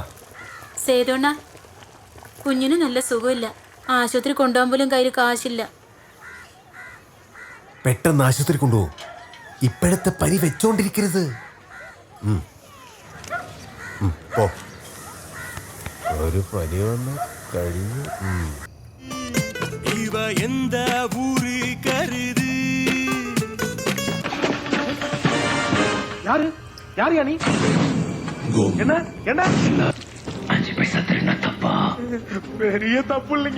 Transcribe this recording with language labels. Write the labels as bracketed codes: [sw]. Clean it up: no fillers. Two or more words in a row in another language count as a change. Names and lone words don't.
[ml] സേതുണ്ണ, കുഞ്ഞിന് നല്ല സുഖമില്ല. ആശുപത്രി കൊണ്ടുപോകാൻ പോലും കയ്യിൽ കാശില്ല. പെട്ടെന്ന് ആശുപത്രി കൊണ്ടുപോകും. ഇപ്പോഴത്തെ പനി വെച്ചോണ്ടിരിക്കരുത്. പോ. ഒരു പനി വന്ന് കഴിഞ്ഞു. [ta] இவ எந்த ஊரு கருது? யாரு யாரு நீ? என்ன என்ன 5 பைசா திருடினா தப்பா? பெரிய தப்பு இல்லைங்க.